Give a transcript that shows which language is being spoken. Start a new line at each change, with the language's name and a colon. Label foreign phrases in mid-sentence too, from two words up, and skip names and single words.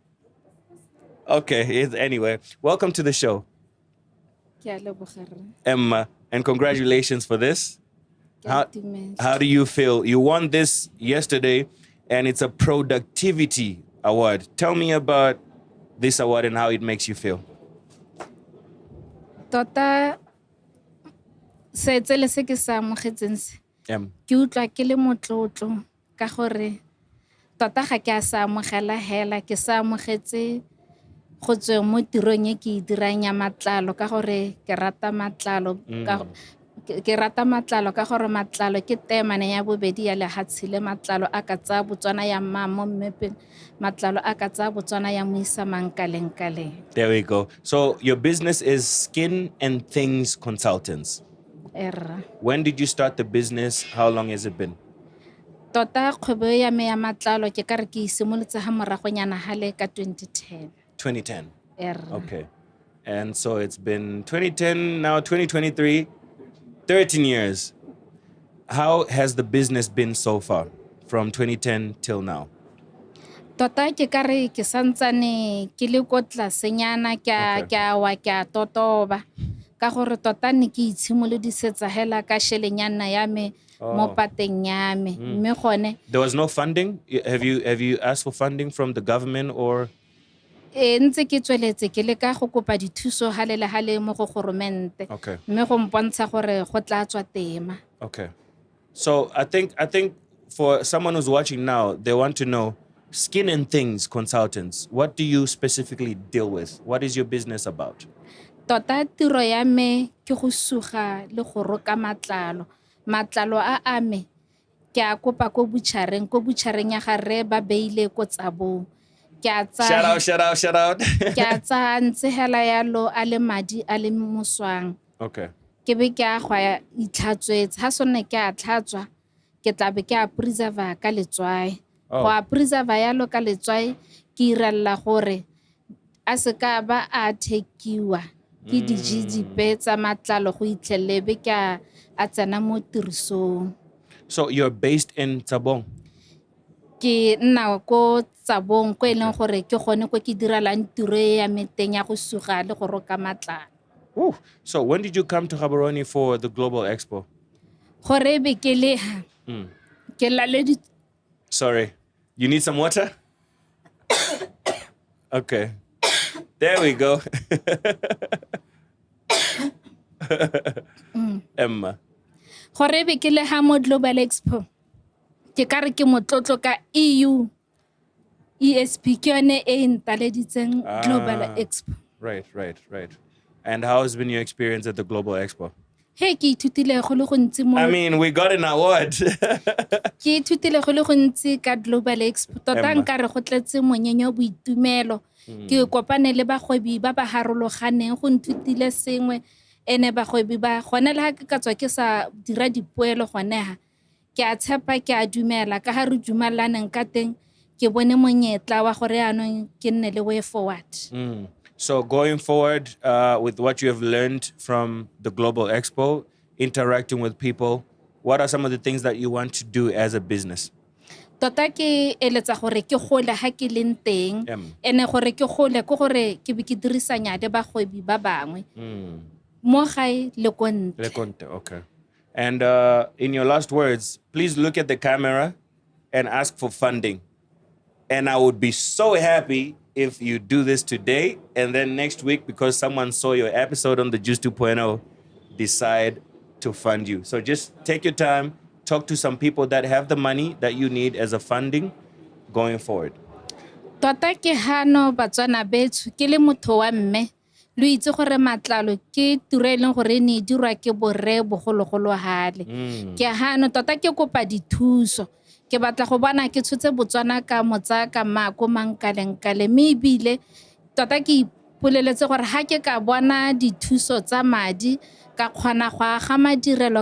English: Okay, anyway. Welcome to the show. Emma, and congratulations for this. How do you feel? You won this yesterday, and it's a productivity award. Tell me about this award and how it makes you feel.
Tswana: Tota se tsele se ke sa amogetseng se. Ke utlwa ke le motlotlo ka gore tota ga ke a sa amogela hela ke sa amogetse go tswe mo tirong e ke dirang ya matlalo ka gore ke rata matlalo ke rata matlalo ka gore matlalo ke temane ya bobedi ya lehatshe le matlalo a ka tsa Botswana ya mamo mmepeng matlalo a ka tsa Botswana ya moisa mankaleng.
English: There we go. So your business is Skin and Things Consultants. When did you start the business? How long has it been?
Tswana: Tota kgwebo ya me ya matlalo ke ka re ke simolotse ha moragonyana hale ka 2010. 2010.
English: Okay. And so it's been 2010, now 2023, 13 years. How has the business been so far from 2010 till now?
Tswana: Tota ke ka re ke santsane ke le ko tlasenyana ke wa ke totoba ka gore tota ne ke itshimolodisetsa hela ka shelenyana ya me mo pateng ya me mme gone.
English: There was no funding? Have you asked for funding from the government or?
Tswana: Ntse ke tsweletse ke le ka go kopa dithuso hale mo go goromente mme go mpontsha gore go tla tswa tema.
English: Okay. So I think for someone who's watching now, they want to know Skin and Things Consultants. What do you specifically deal with? What is your business about?
Tswana: Tota tiro ya me ke go suga le go roka matlalo. Matlalo a ame ke a kopa ko butšhareng ya gare ba beile ko tsabong. Ke a tsaya
English: Shout out.
Tswana: ke a tsaya ntshegela yalo a le madi a le moswang.
English: Okay.
Tswana: Ke be ke a go a itlhatswetse. Ha sone ke a tlhatswa ke tla be ke a preserva ka letswai. Go a preserva yalo ka letswai ke iralla gore a se ka ba a thekiwa ke dijijipe tsa matlalo go itlhelele be ke a tsena mo tirisong.
English: So you're based in Tabong?
Tswana: Ke nna ko Tsabong ko e leng gore ke gone ko ke diralang tiro ya meteng ya go suga le go roka matlalo.
English: Ooh. So when did you come to Gaborone for the Global Expo?
Tswana: Gore be ke le ke laledi.
English: Sorry. You need some water? Okay. There we go. Emma.
Tswana: Gore be ke le ha mo Global Expo. Ke kare ke motlotlo ka EU ESP ke yone e ntaleditseng Global Expo.
English: Right. And how has been your experience at the Global Expo?
Tswana: Hey, ke ithutile go le gontsi mo.
English: I mean, we got an award.
Tswana: Ke ithutile go le gontsi ka Global Expo. Tota nkare go tletse monyenyo boitumelo. Ke kopane le bagwebi ba ba harologaneng go nthutile sengwe ene bagwebi ba gone le ha ke ka tswa ke sa dira dipoelo gone ha ke a tshepa ke a dumela ka ha re dumelaneng ka teng ke bone monyetla wa gore anong ke nne le
English: way forward. So going forward with what you have learned from the Global Expo, interacting with people, what are some of the things that you want to do as a business?
Tswana: Tota ke eletsa gore ke gole ha ke leng teng ene gore ke gole ko gore ke be ke dirisanya le bagwebi ba bangwe mo gae le konte.
English: Okay. And in your last words, please look at the camera and ask for funding. And I would be so happy if you do this today and then next week, because someone saw your episode on the Juice 2.0, decide to fund you. So just take your time, talk to some people that have the money that you need as a funding going forward.
Tswana: Tota ke hano Botswana bethu ke le motho wa mme lo itse gore matlalo ke tiro e leng gore ne dirwa ke borre bogologolo hale. Ke hano tota ke kopa dithuso. Ke batla go bona ke tshotse Botswana ka motsa ka mako mankalengkale me bile tota ke ipoleletse gore ha ke ka bona dithuso tsa madi ka kgona go aga madirelo